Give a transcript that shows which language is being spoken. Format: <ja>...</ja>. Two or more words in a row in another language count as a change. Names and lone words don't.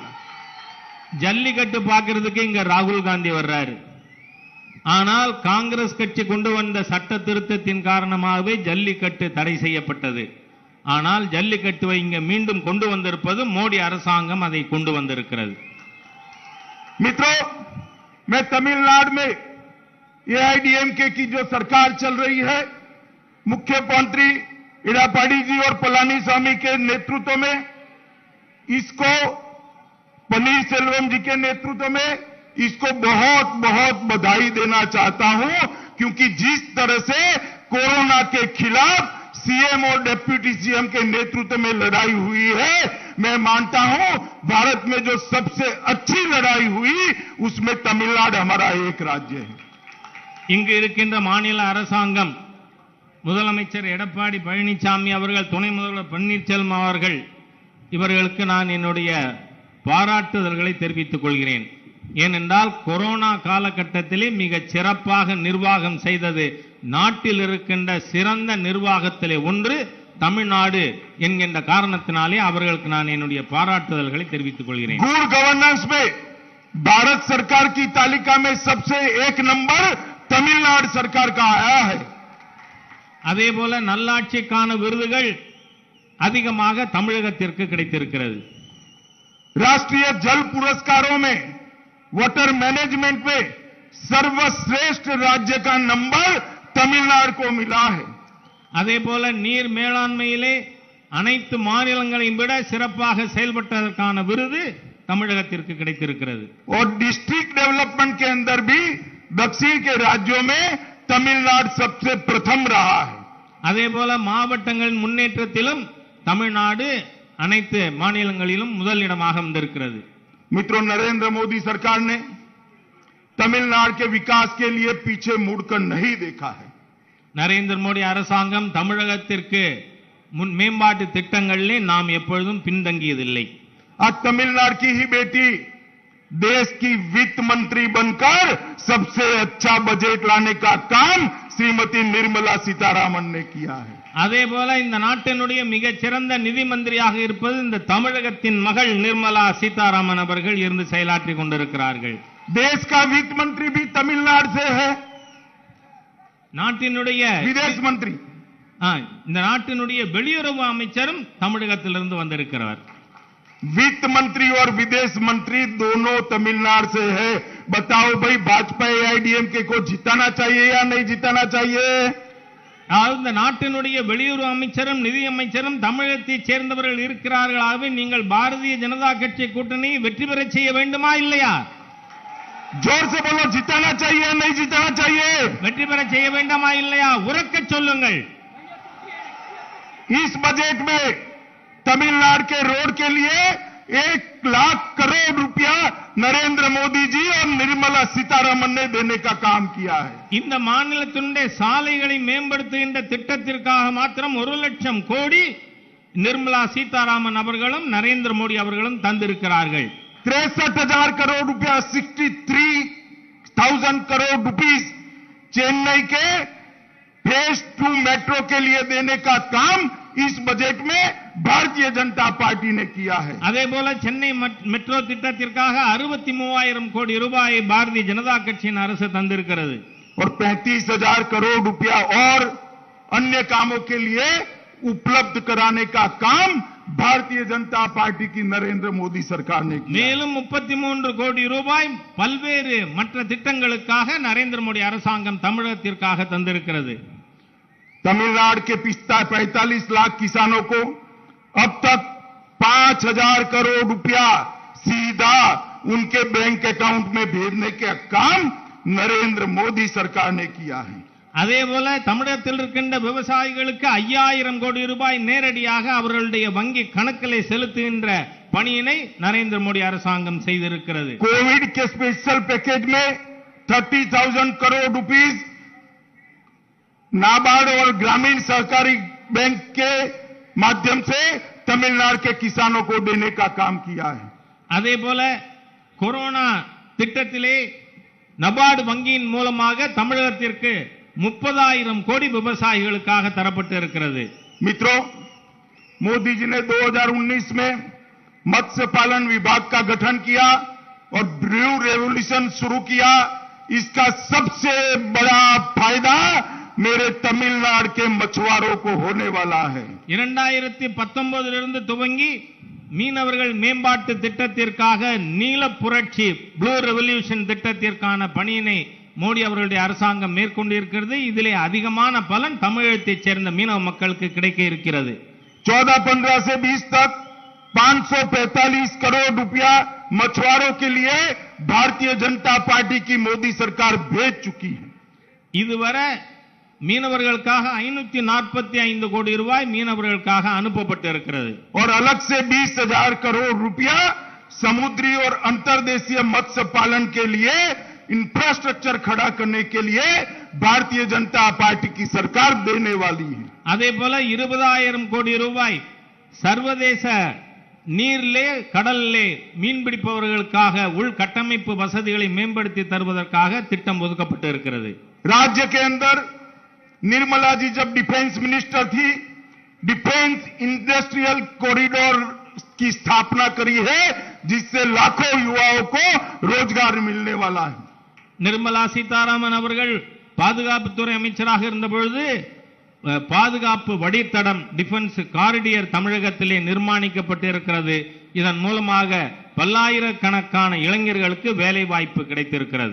<ta>ஜல்லிக்கட்டு பார்க்கிறதுக்கு இங்க ராகுல் காந்தி வர்றாரு. ஆனால் காங்கிரஸ் கட்சி கொண்டு வந்த சட்ட திருத்தத்தின் காரணமாகவே ஜல்லிக்கட்டு தடை செய்யப்பட்டது. ஆனால் ஜல்லிக்கட்டுவை இங்க மீண்டும் கொண்டு வந்திருப்பது மோடி அரசாங்கம் அதை கொண்டு வந்திருக்கிறது.</ta> <hi>मित्रों, मैं तमिलनाडु में एआईडीएमके की जो सरकार चल रही है, मुख्यमंत्री इडापाडी जी और पलानीस्वामी के नेतृत्व में, इसको पनीर सेल्वम जी के नेतृत्व में इसको बहुत बहुत बधाई देना चाहता हूं, क्योंकि जिस तरह से कोरोना के खिलाफ सीएम और</hi> <en>deputy CM</en> <hi>के नेतृत्व में लड़ाई हुई है, मैं मानता हूं भारत में जो सबसे अच्छी लड़ाई हुई उसमें तमिलनाडु हमारा एक राज्य है.</hi> <ta>இங்கு இருக்கின்ற மாநில அரசாங்கம், முதலமைச்சர் எடப்பாடி பழனிசாமி அவர்கள், துணை முதல்வர் பன்னீர்செல்வம் அவர்கள், இவர்களுக்கு நான் என்னுடைய பாராட்டுதல்களை தெரிவித்துக் கொள்கிறேன். ஏனென்றால் கொரோனா காலகட்டத்திலே மிக சிறப்பாக நிர்வாகம் செய்தது நாட்டில் இருக்கின்ற சிறந்த நிர்வாகத்திலே ஒன்று தமிழ்நாடு என்கின்ற காரணத்தினாலே அவர்களுக்கு நான் என்னுடைய பாராட்டுதல்களை தெரிவித்துக் கொள்கிறேன்.</ta> <en>good governance</en> <hi>में भारत सरकार की तालिका में सबसे एक नंबर तमिलनाडु सरकार का आया है.</hi> <ta>அதே போல நல்லாட்சிக்கான விருதுகள் அதிகமாக தமிழகத்திற்கு கிடைத்திருக்கிறது.</ta> <hi>राष्ट्रीय जल पुरस्कारों में</hi> <en>water management</en> <hi>में सर्वश्रेष्ठ राज्य का नंबर तमिलनाडु को मिला है.</hi> <ta>அதே போல நீர் மேலாண்மையிலே அனைத்து மாநிலங்களையும் விட சிறப்பாக செயல்பட்டதற்கான விருது தமிழகத்திற்கு கிடைத்திருக்கிறது.</ta> <hi>और</hi> <en>district development</en> <hi>के अंदर भी दक्षिण के राज्यों में तमिलनाडु सबसे प्रथम रहा है.</hi> <ta>அதே போல மாவட்டங்களின் முன்னேற்றத்திலும் தமிழ்நாடு அனைத்து மாநிலங்களிலும் முதலிடமாக வந்திருக்கிறது.</ta> <hi>मित्रों, नरेंद्र मोदी सरकार ने तमिलनाडु के विकास के लिए पीछे मुड़कर नहीं देखा है.</hi> <ta>நரேந்திர மோடி அரசாங்கம் தமிழகத்திற்கு மேம்பாட்டு திட்டங்களிலே நாம் எப்பொழுதும் பின்தங்கியதில்லை.</ta> <hi>आज तमिलनाडु की ही बेटी देश की वित्त मंत्री बनकर सबसे अच्छा बजट लाने का काम श्रीमती निर्मला सीतारामन ने किया है.</hi> <ta>அதே போல இந்த நாட்டினுடைய மிகச் சிறந்த நிதி மந்திரியாக இருப்பது இந்த தமிழகத்தின் மகள் நிர்மலா சீதாராமன் அவர்கள் இருந்து செயலாற்றி கொண்டிருக்கிறார்கள்.</ta> <hi>देश का वित्त मंत्री भी तमिलनाडु से है.</hi> <ta>நாட்டினுடைய</ta> <hi>विदेश मंत्री,</hi> <ta>இந்த நாட்டினுடைய வெளியுறவு அமைச்சரும் தமிழகத்திலிருந்து வந்திருக்கிறார்.</ta> <hi>वित्त मंत्री और विदेश मंत्री दोनों तमिलनाडु से है. बताओ भाई, भाजपा एआईडीएमके को जिताना चाहिए या नहीं जिताना चाहिए?</hi> <ta>இந்த நாட்டினுடைய வெளியுறவு அமைச்சரும் நிதி அமைச்சரும் தமிழகத்தைச் சேர்ந்தவர்கள் இருக்கிறார்கள். ஆகவே நீங்கள் பாரதிய ஜனதா கட்சி கூட்டணி வெற்றி பெற செய்ய வேண்டுமா இல்லையா?</ta> <hi>जोर से बोलो, जिताना चाहिए या नहीं जिताना चाहिए?</hi> <ta>வெற்றி பெற செய்ய வேண்டாமா இல்லையா? உரக்க சொல்லுங்கள்.</ta> <hi>इस बजट में तमिलनाडु के रोड के लिए 1,00,000 करोड़ रुपया नरेंद्र मोदी जी और निर्मला सीतारामन ने देने का काम किया है.</hi> <ta>இந்த மாநிலத்தினுடைய சாலைகளை மேம்படுத்துகின்ற திட்டத்திற்காக மாத்திரம் 1,00,000 கோடி நிர்மலா சீதாராமன் அவர்களும் நரேந்திர மோடி அவர்களும் தந்திருக்கிறார்கள்.</ta> <hi>63,000 करोड़ रुपया, 63,000 करोड़ रुपीस चेन्नई के फेज 2 मेट्रो के लिए देने का काम इस बजट में भारतीय जनता पार्टी ने किया है.</hi> <ta>அதே போல சென்னை மெட்ரோ திட்டத்திற்காக 63,000 கோடி ரூபாயை பாரதிய ஜனதா கட்சியின் அரசு தந்திருக்கிறது.</ta> <hi>और 35,000 करोड़ रुपया और अन्य कामों के लिए उपलब्ध कराने का काम भारतीय जनता पार्टी की नरेंद्र मोदी सरकार ने किया.</hi> <ta>மேலும் 33 கோடி ரூபாய் பல்வேறு மற்ற திட்டங்களுக்காக நரேந்திர மோடி அரசாங்கம் தமிழகத்திற்காக தந்திருக்கிறது.</ta> <hi>तमिलनाडु के 45 लाख किसानों को अब तक 5,000 करोड़ रुपया सीधा उनके</hi> <en>bank account</en> <hi>में भेजने का काम नरेंद्र मोदी सरकार ने किया है.</hi> <ta>அதே போல தமிழகத்தில் இருக்கின்ற விவசாயிகளுக்கு 5,000 கோடி ரூபாய் நேரடியாக அவர்களுடைய வங்கி கணக்கிலே செலுத்துகின்ற பணியினை நரேந்திர மோடி அரசாங்கம் செய்திருக்கிறது.</ta> <hi>कोविड के</hi> <en>special package</en> <hi>में 30,000 करोड़ रुपीस नाबार्ड और ग्रामीण सहकारी बैंक के माध्यम से तमिलनाडु के किसानों को देने का काम किया है.</hi> <ta>அதே போல கொரோனா திட்டத்திலே நபார்டு வங்கியின் மூலமாக தமிழகத்திற்கு 30,000 கோடி விவசாயிகளுக்காக தரப்பட்டு இருக்கிறது.</ta> <hi>मित्रों, मोदी जी ने 2019 में मत्स्य पालन विभाग का गठन किया और</hi> <en>blue revolution</en> <hi>शुरू किया। इसका सबसे बड़ा फायदा मेरे तमिलनाडु के मछुआरों को होने वाला है।</hi> <ta>2019 துவங்கி மீனவர்கள் மேம்பாட்டு திட்டத்திற்காக நீல புரட்சி</ta> <en>blue revolution</en> <ta>திட்டத்திற்கான பணியினை மோடி அவர்களுடைய அரசாங்கம் மேற்கொண்டிருக்கிறது. இதிலே அதிகமான பலன் தமிழகத்தைச் சேர்ந்த மீனவ மக்களுக்கு கிடைக்க இருக்கிறது.</ta> <hi>14-15 से 20 तक 545 करोड़ रुपया मछुआरों के लिए भारतीय जनता पार्टी की मोदी सरकार भेज चुकी है।</hi> <ta>இதுவரை மீனவர்களுக்காக 545 கோடி ரூபாய் மீனவர்களுக்காக அனுப்பப்பட்டிருக்கிறது.</ta> <hi>और अलग से 20,000 करोड़ रुपया समुद्री और अंतर्देशीय मत्स्य पालन के लिए इंफ्रास्ट्रक्चर खड़ा करने के लिए भारतीय जनता पार्टी की सरकार देने वाली है।</hi> <ta>அதே போல 20,000 கோடி ரூபாய் சர்வதேச நீரிலே கடலிலே மீன்பிடிப்பவர்களுக்காக உள்கட்டமைப்பு வசதிகளை மேம்படுத்தி தருவதற்காக திட்டம் ஒதுக்கப்பட்டு இருக்கிறது.</ta> <hi>राज्य के अंदर निर्मला जी जब</hi> <en>defence minister</en> <hi>थी,</hi> <en>defence industrial corridor</en> <hi>की स्थापना करी है, जिससे लाखों युवाओं को रोजगार मिलने वाला है।</hi> <ta>நிர்மலா சீதாராமன் அவர்கள் பாதுகாப்புத்துறை அமைச்சராக இருந்த பொழுது பாதுகாப்பு வழித்தடம்</ta> <en>defence corridor</en> <ta>தமிழகத்திலே நிர்மாணிக்கப்பட்டிருக்கிறது. இதன் மூலமாக பல்லாயிரக்கணக்கான இளைஞர்களுக்கு வேலை வாய்ப்பு கிடைத்திருக்கிறது.</ta>